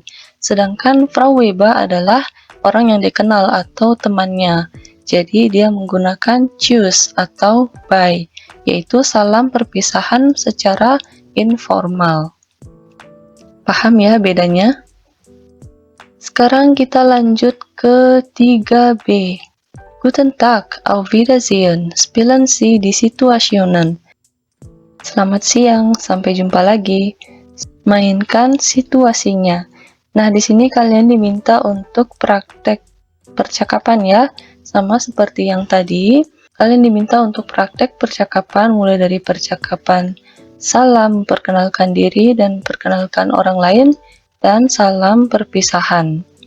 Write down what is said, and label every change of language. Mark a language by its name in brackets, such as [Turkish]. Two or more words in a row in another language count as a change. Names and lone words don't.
[Indonesian] Sedangkan Frau Weber adalah orang yang dikenal atau temannya, jadi dia menggunakan tschüss atau bye, yaitu salam perpisahan secara informal. Paham ya bedanya? Sekarang kita lanjut ke 3B. [German] Guten Tag, auf Wiedersehen, spielen Sie die Situationen. [Indonesian] Selamat siang, sampai jumpa lagi. Mainkan situasinya. Nah, di sini kalian diminta untuk praktek percakapan ya, sama seperti yang tadi. Kalian diminta untuk praktek percakapan mulai dari percakapan salam, perkenalkan diri dan perkenalkan orang lain, dan salam perpisahan.